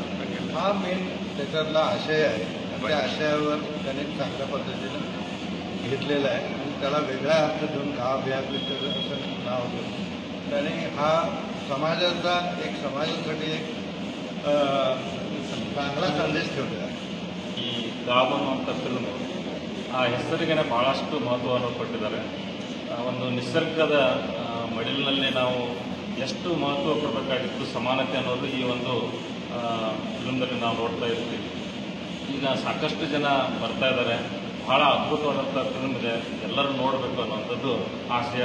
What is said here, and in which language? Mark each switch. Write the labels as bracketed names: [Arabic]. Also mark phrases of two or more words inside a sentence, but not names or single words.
[Marathi] हा मेन त्याच्यातला आशय आहे. त्या आशयावर त्याने चांगल्या पद्धतीनं घेतलेला आहे आणि त्याला वेगळा अर्थ देऊन गाव या पिक्चर असं नाव देऊन त्याने हा समाजासाठी एक चांगला संदेश ठेवलेला आहे. [Kannada] ಈ ಗಾಬ್ ಅನ್ನುವಂಥ ಫಿಲ್ಮು ಆ ಹೆಸರಿಗೆ ಭಾಳಷ್ಟು ಮಹತ್ವವನ್ನು ಕೊಟ್ಟಿದ್ದಾರೆ. ಒಂದು ನಿಸರ್ಗದ ಮಡಿಲಿನಲ್ಲಿ ನಾವು ಎಷ್ಟು ಮಹತ್ವ ಕೊಡಬೇಕಾಗಿತ್ತು ಸಮಾನತೆ ಅನ್ನೋದು ಈ ಒಂದು ಫಿಲ್ಮ್ದಲ್ಲಿ ನಾವು ನೋಡ್ತಾ ಇರ್ತೀವಿ. ಈಗ ಸಾಕಷ್ಟು ಜನ ಬರ್ತಾ ಇದ್ದಾರೆ, ಬಹಳ ಅದ್ಭುತವಾದಂಥ ಫಿಲ್ಮ್ ಇದೆ, ಎಲ್ಲರೂ ನೋಡಬೇಕು ಅನ್ನೋಂಥದ್ದು ಆಶಯ.